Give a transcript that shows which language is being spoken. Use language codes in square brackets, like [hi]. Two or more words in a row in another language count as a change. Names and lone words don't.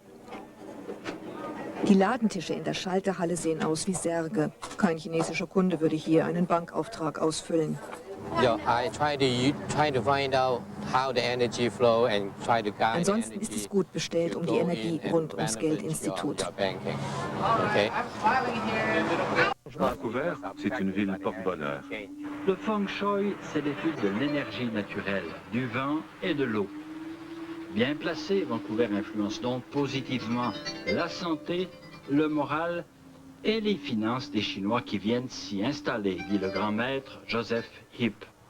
[de] Die Ladentische in der Schalterhalle sehen aus wie Särge. Kein chinesischer Kunde würde hier einen Bankauftrag ausfüllen. Ansonsten ist es gut bestellt um die Energie rund ums Geldinstitut. [fr] Vancouver, c'est une ville porte-bonheur. Le feng shui, c'est l'étude de l'énergie naturelle, du vent et de l'eau. Bien placé, Vancouver influence donc positivement la santé, le moral et les finances des Chinois qui viennent s'y installer, dit le grand maître Joseph Yip.